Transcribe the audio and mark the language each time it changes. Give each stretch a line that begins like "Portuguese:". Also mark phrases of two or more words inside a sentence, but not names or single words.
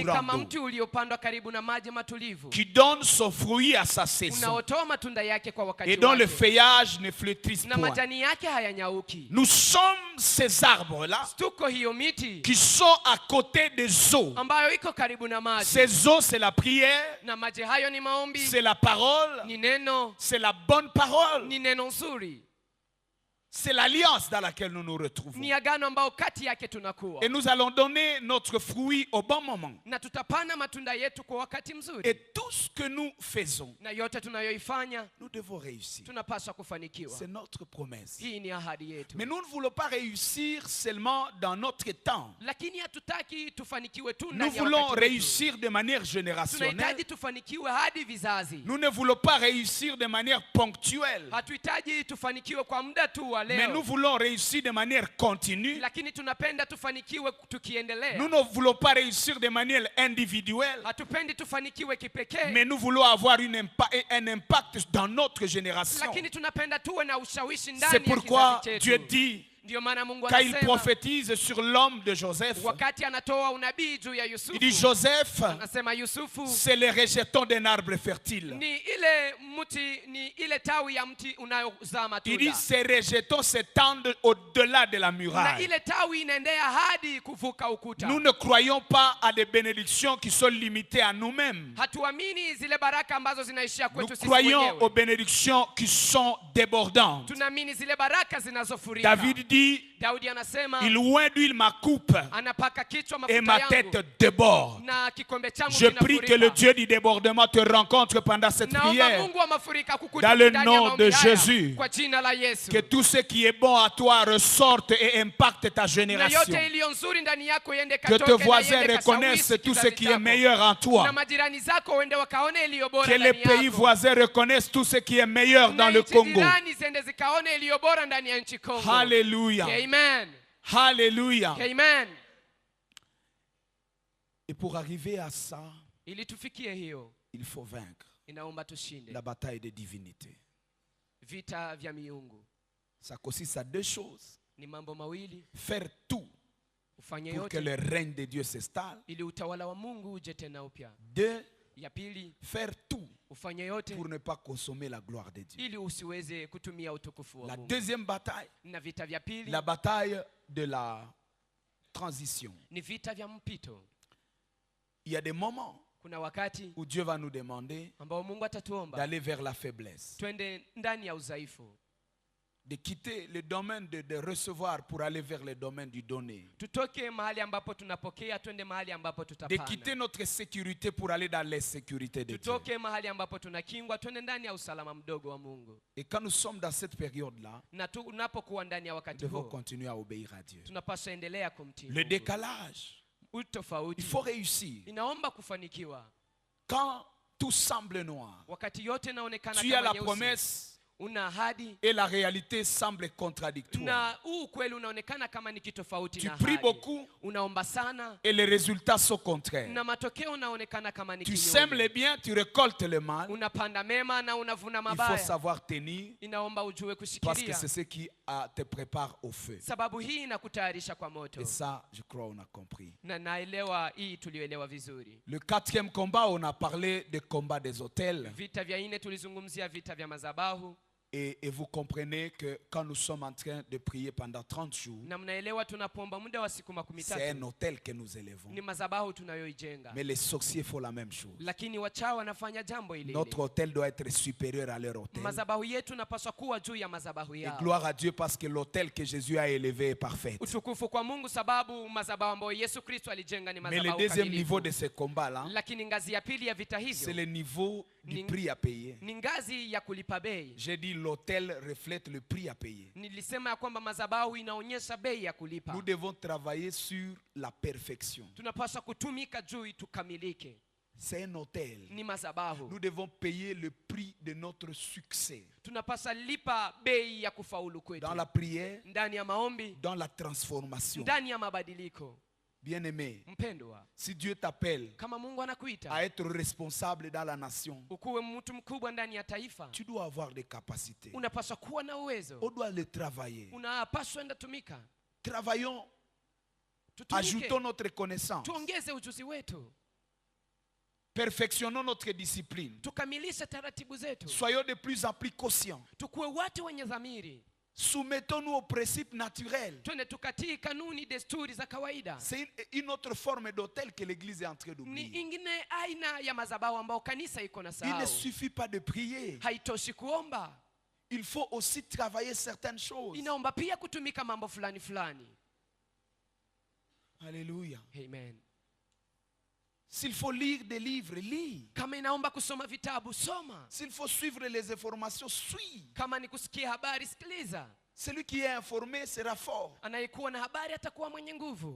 French: courants
Swahili: kama
French: d'eau,
Swahili: mti uliopandwa karibu na maji matulivu,
French: qui donne son fruit à sa saison,
Swahili: unaotoa matunda yake kwa wakati
French: et dont le
Swahili: wake,
French: feuillage ne flétrisse
Swahili: na
French: point.
Swahili: majani yake hayanyauki.
French: Nous sommes ces arbres-là
Swahili: Tuko hiyo miti
French: qui sont à côté des eaux.
Swahili: ambayo iko karibu na maji,
French: Ces eaux, c'est la prière,
Swahili: na maji hayo ni maombi,
French: c'est la parole,
Swahili: ni neno,
French: c'est la bonne parole,
Swahili: ni neno nzuri,
French: c'est l'alliance dans laquelle nous nous retrouvons.
Swahili: ni agano ambao kati yake tunakuwa,
French: Et nous allons donner notre fruit au bon moment.
Swahili: na tutapana matunda yetu kwa wakati mzuri,
French: Et tout ce que nous faisons,
Swahili: na yote tunayoifanya
French: nous devons réussir.
Swahili: tunapaswa kufanikiwa.
French: C'est notre promesse.
Swahili: Hii ni ahadi yetu.
French: Mais nous ne voulons pas réussir seulement dans notre temps.
Swahili: Lakini hatutaki tufanikiwe tu
French: Nous
Swahili: ndani ya
French: voulons
Swahili: wakati wetu.
French: réussir de manière générationnelle.
Swahili: Tunahitaji tufanikiwe hadi vizazi.
French: Nous ne voulons pas réussir de manière ponctuelle.
Swahili: Hatuhitaji tufanikiwe kwa muda tu wa
French: Mais nous
Swahili: leo,
French: voulons réussir de manière continue.
Swahili: lakini tunapenda tufanikiwe tukiendelea.
French: Nous ne voulons pas réussir de manière individuelle.
Swahili: Hatupendi tufanikiwe kipekee,
French: Mais nous voulons avoir un impact dans notre génération.
Swahili: lakini tunapenda tuwe na ushawishi
French: C'est
Swahili: ndani ya
French: pourquoi
Swahili: kizazi
French: Dieu
Swahili: chetu.
French: dit,
Swahili: Ndio maana Mungu
French: quand il
Swahili: anasema
French: prophétise sur l'homme de Joseph,
Swahili: wakati anatoa unabii juu ya
French: il dit
Swahili: Yusufu,
French: Joseph,
Swahili: anasema Yusufu
French: c'est le rejeton d'un arbre fertile.
Swahili: ni ile mti, ni ile tawi ya mti unayozaa
French: Il
Swahili: matunda,
French: dit ces rejetons s'étendent au-delà de la
Swahili: na
French: muraille.
Swahili: ile tawi inaendea hadi kuvuka ukuta.
French: Nous ne croyons pas à des bénédictions qui sont limitées à nous-mêmes.
Swahili: Hatuamini zile baraka ambazo zinaishia
French: Nous
Swahili: kwetu sisi
French: croyons aux
Swahili: wenyewe.
French: bénédictions qui sont débordantes.
Swahili: Tunaamini zile baraka zinazofurika.
French: David dit,
Swahili: Daudi anasema
French: il oint d'huile ma coupe
Swahili: anapaka kichwa
French: et
Swahili: mafuta
French: ma
Swahili: yangu
French: tête déborde.
Swahili: na kikombe changu
French: Je prie que le
Swahili: kinafurika.
French: Dieu du débordement te rencontre pendant cette
Swahili: Naomba
French: prière.
Swahili: Mungu wa mafurika
French: Dans
Swahili: kukutana
French: le
Swahili: ndani ya
French: nom
Swahili: maombi
French: de
Swahili: haya,
French: Jésus.
Swahili: kwa jina la Yesu.
French: Que tout ce qui est bon à toi ressorte et impacte ta
Swahili: Na
French: génération.
Swahili: yote iliyo nzuri ndani yako iende
French: Que tes
Swahili: katoke na
French: voisins
Swahili: iende
French: reconnaissent
Swahili: kashawishi
French: tout ce
Swahili: kizazi
French: qui est
Swahili: chako.
French: meilleur en toi.
Swahili: Na majirani zako uende wakaone iliyo bora
French: Que les
Swahili: ndani
French: pays
Swahili: yako.
French: voisins reconnaissent tout ce qui est meilleur dans
Swahili: Na
French: le
Swahili: nchi
French: Congo.
Swahili: jirani ziende zikaone iliyo bora ndani ya nchi Kongo.
French: Alléluia.
Swahili: Amen.
French: Alléluia.
Swahili: Amen.
French: Et pour arriver à ça,
Swahili: Ili tufikie hiyo,
French: il faut vaincre
Swahili: inaomba tushinde
French: la bataille des divinités.
Swahili: vita vya miungu.
French: Ça consiste à deux choses.
Swahili: Ni mambo mawili,
French: Faire tout
Swahili: ufanye
French: pour que
Swahili: yote
French: le règne de Dieu s'installe.
Swahili: ili utawala wa Mungu uje tena upya.
French: Deux,
Swahili: Ya pili,
French: faire tout
Swahili: ufanye yote
French: pour ne pas consommer la gloire de Dieu.
Swahili: ili usiweze kutumia utukufu wa
French: La
Swahili: Mungu.
French: deuxième bataille,
Swahili: Na vita vya pili
French: la bataille de la transition.
Swahili: ni vita vya mpito.
French: Il y a des moments
Swahili: Kuna wakati
French: où Dieu va nous demander
Swahili: ambao Mungu atatuomba
French: d'aller vers la faiblesse,
Swahili: twende ndani ya udhaifu,
French: de quitter le domaine de recevoir pour aller vers le domaine du donner,
Swahili: tutoke mahali ambapo tunapokea twende mahali ambapo
French: de quitter
Swahili: tutapana,
French: notre sécurité pour aller dans l'insécurité de Dieu.
Swahili: tutoke mahali ambapo tunakingwa twende ndani ya usalama mdogo wa Mungu.
French: Et quand nous sommes dans cette période-là,
Swahili: Na tunapokuwa ndani ya
French: nous
Swahili: wakati
French: devons
Swahili: huo
French: continuer à obéir à Dieu.
Swahili: tunapaswa endelea kumtii
French: Le
Swahili: Mungu.
French: décalage,
Swahili: Utofauti
French: il faut réussir.
Swahili: inaomba kufanikiwa
French: Quand tout semble noir,
Swahili: wakati yote inaonekana
French: tu as la
Swahili: kama nyeusi,
French: promesse
Swahili: una ahadi
French: et la réalité semble contradictoire.
Swahili: na huu ukweli unaonekana kama ni kitofauti
French: Tu
Swahili: na
French: pries
Swahili: ahadi.
French: beaucoup
Swahili: Unaomba sana
French: et les résultats sont contraires.
Swahili: na matokeo unaonekana kama ni
French: Tu
Swahili: kinyume.
French: sèmes le bien, tu récoltes le mal.
Swahili: Unapanda mema na unavuna
French: Il faut
Swahili: mabaya.
French: savoir tenir
Swahili: Inaomba ujue
French: parce que
Swahili: kushikilia,
French: c'est ce qui te prépare au feu.
Swahili: sababu hii inakutayarisha kwa moto.
French: Et ça, je crois, on a compris.
Swahili: Na naelewa hii, tulioelewa vizuri.
French: Le quatrième combat, on a parlé des combats des autels.
Swahili: Vita vya nne tulizungumzia vita vya madhabahu,
French: Et vous comprenez que quand nous sommes en train de prier pendant 30 jours,
Swahili: na mnaelewa tunapoomba muda wa siku 13
French: c'est un autel que nous élevons.
Swahili: ni madhabahu tunayoijenga.
French: Mais les sorciers font la même chose.
Swahili: Lakini wachawi wanafanya jambo ile
French: Notre
Swahili: ile.
French: autel doit être supérieur à leur autel.
Swahili: Madhabahu yetu napaswa kuwa juu ya madhabahu
French: Et
Swahili: yao.
French: gloire à Dieu parce que l'autel que Jésus a élevé est parfait.
Swahili: Utukufu kwa Mungu sababu madhabahu ambayo Yesu Kristo alijenga ni
French: Mais le
Swahili: madhabahu
French: deuxième
Swahili: kamilifu.
French: niveau de ce combat-là,
Swahili: Lakini ngazi ya pili ya vita
French: c'est
Swahili: hivyo
French: le niveau du
Swahili: Ning-
French: prix à payer.
Swahili: ni ngazi ya kulipa bei.
French: J'ai dit l'autel reflète le prix à payer.
Swahili: Nilisema ya kwamba madhabahu inaonyesha bei ya kulipa.
French: Nous devons travailler sur la perfection.
Swahili: Tunapaswa kutumika juu tukamilike.
French: C'est un autel.
Swahili: Ni madhabahu.
French: Nous devons payer le prix de notre succès.
Swahili: Tunapaswa lipa bei ya kufaulu kwetu.
French: Dans la prière,
Swahili: Ndani ya maombi,
French: dans la transformation.
Swahili: ndani ya mabadiliko.
French: Bien-aimé,
Swahili: mpendwa,
French: si Dieu t'appelle
Swahili: kama Mungu anakuita
French: à être responsable dans la nation,
Swahili: ukuwe mtu mkubwa ndani ya taifa,
French: tu dois avoir des capacités.
Swahili: unapaswa kuwa na uwezo,
French: On doit le travailler.
Swahili: unapaswa enda tumika.
French: Travaillons,
Swahili: Tutumike,
French: ajoutons notre connaissance,
Swahili: tuongeze ujuzi wetu,
French: perfectionnons notre discipline.
Swahili: tukamilishe taratibu zetu,
French: Soyons de plus en plus conscients.
Swahili: tukuwe watu wenye dhamiri,
French: Soumettons-nous aux principes naturels.
Swahili: twende tukatii kanuni, desturi za kawaida.
French: C'est une autre forme d'autel que l'Église est en train
Swahili: Ni
French: d'oublier.
Swahili: ingine aina ya madhabahu ambao kanisa iko na
French: Il ne
Swahili: sahau.
French: suffit pas de prier.
Swahili: Haitoshi kuomba,
French: Il faut aussi travailler certaines choses.
Swahili: inaomba pia kutumika mambo fulani fulani.
French: Alléluia.
Swahili: Amen.
French: S'il faut lire des livres, lis.
Swahili: Kama inaomba kusoma vitabu, soma.
French: S'il faut suivre les informations, suis.
Swahili: Kama ni kusikia habari, sikiliza.
French: Celui qui est informé sera fort.
Swahili: Anayekuwa na habari atakuwa mwenye nguvu.